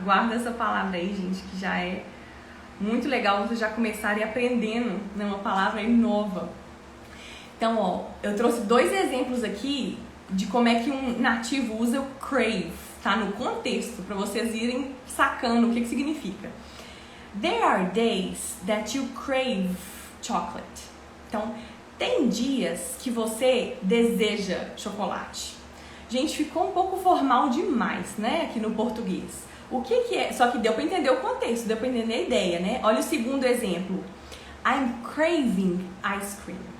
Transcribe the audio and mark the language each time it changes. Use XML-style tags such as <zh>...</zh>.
<pt>Guarda essa palavra aí, gente, que já é muito legal vocês já começarem aprendendo, né? Uma palavra aí nova. Então, ó, eu trouxe 2 exemplos aqui de como é que um nativo usa o crave, tá? No contexto, para vocês irem sacando o que significa.</pt> <en>There are days that you crave chocolate.</en> <pt>Então, tem dias que você deseja chocolate. Gente, ficou um pouco formal demais, né? Aqui no português. O que é? Só que deu para entender o contexto, deu para entender a ideia, né? Olha o segundo exemplo.</pt> <en>I'm craving ice cream.</en>